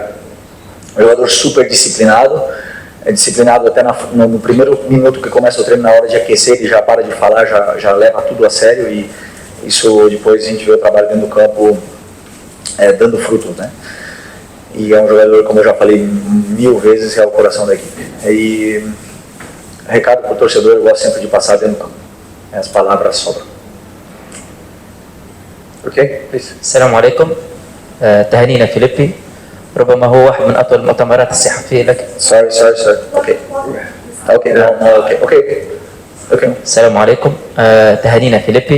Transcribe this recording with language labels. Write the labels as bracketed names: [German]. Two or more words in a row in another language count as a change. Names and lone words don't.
[Portuguese] Um jogador super disciplinado, é disciplinado até no primeiro minuto que começa o treino, na hora de aquecer, ele já para de falar, já leva tudo a sério, e isso depois a gente vê o trabalho dentro do campo dando frutos, né? E é um jogador, como eu já falei 1000 vezes, é o coração da equipe. E recado para o torcedor, eu gosto sempre de passar dentro do campo. As palavras sobram. Ok? [Arabic] السلام عليكم. تهانينا فيليبي، ربما هو واحد من أطول المؤتمرات الصحفية لك. [English] Sorry. Okay. Okay. No. Okay. [Arabic] السلام عليكم. تهانينا فيليبي.